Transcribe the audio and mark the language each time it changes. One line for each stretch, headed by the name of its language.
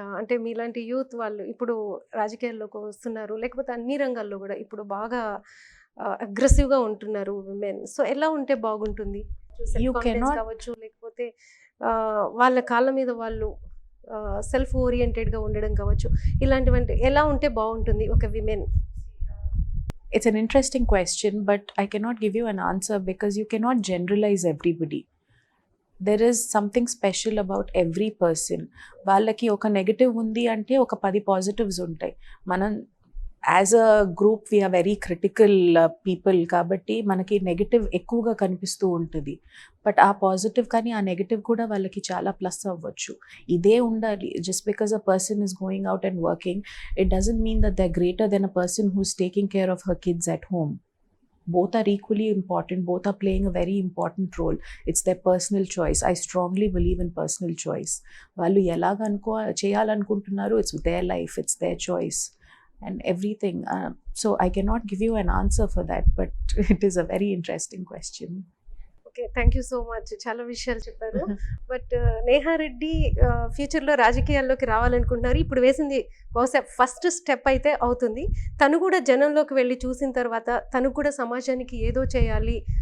Telugu: అంటే మీలాంటి యూత్ వాళ్ళు ఇప్పుడు రాజకీయాల్లోకి వస్తున్నారు, లేకపోతే అన్ని రంగాల్లో కూడా ఇప్పుడు బాగా అగ్రెసివ్గా ఉంటున్నారు విమెన్. సో ఎలా ఉంటే బాగుంటుంది? కావచ్చు, లేకపోతే వాళ్ళ కాళ్ళ మీద వాళ్ళు సెల్ఫ్ ఓరియంటెడ్గా ఉండడం కావచ్చు, ఇలాంటివంటి ఎలా ఉంటే బాగుంటుంది ఒక women?
English: It's an interesting question, but I cannot give you an answer because you cannot generalize everybody. There is something special about every person.
Telugu: వాళ్ళకి ఒక నెగటివ్ ఉంది అంటే ఒక 10 పాజిటివ్స్ ఉంటాయి. మనం
English: as a group we are very critical people
Telugu: కాబట్టి మనకి negative ఎక్కువగా కనిపిస్తూ ఉంటుంది. బట్ ఆ పాజిటివ్ కానీ ఆ నెగటివ్ కూడా వాళ్ళకి చాలా ప్లస్ అవ్వచ్చు. ఇదే ఉండాలి.
English: Just because a person is going out and working, it doesn't mean that they are greater than a person who is taking care of her kids at home. Both are equally important. Both are playing a very important role. It's their personal choice. I strongly believe in personal choice.
Telugu: వాళ్ళు ఎలాగ చేయాలనుకుంటున్నారు,
English: it's their life, it's their choice and everything. So I cannot give you an answer for that, but it is a very interesting question. Okay, thank you so much.
Telugu: చాలా విషయాలు చెప్పారు. But Neha Reddy ఫ్యూచర్లో రాజకీయాల్లోకి రావాలనుకుంటున్నారు. ఇప్పుడు వేసింది బహుశా ఫస్ట్ స్టెప్ అయితే అవుతుంది. తను కూడా జనంలోకి వెళ్ళి చూసిన తర్వాత తను కూడా సమాజానికి ఏదో చేయాలి